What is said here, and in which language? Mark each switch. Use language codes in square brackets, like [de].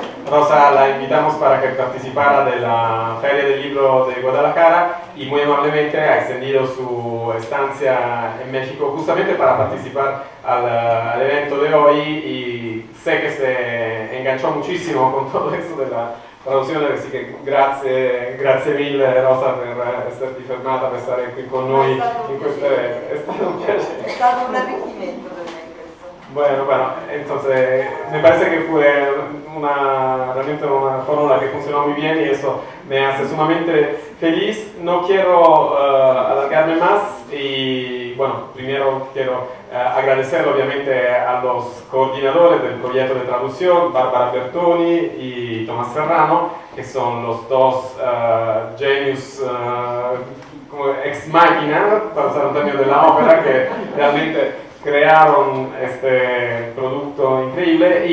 [es] Rosa la invitamos para que participara de la Feria del Libro de Guadalajara y muy amablemente ha extendido su estancia en México justamente para participar al evento de hoy, y sé que se enganchó muchísimo con todo esto de la traduzione, así que [it] grazie mille Rosa per esserti fermata, per stare qui con noi in questo evento. È stato un piacere. È stato un arricchimento per me questo. [es] Bueno, entonces me parece que fue realmente una fórmula que funcionó muy bien y eso me hace sumamente feliz. No quiero alargarme más y bueno, primero quiero agradecer obviamente a los coordinadores del proyecto de traducción, Bárbara Bertoni y Tomás Serrano, que son los dos genius como ex máquina, para usar un término de la ópera, que realmente crearon este producto increíble.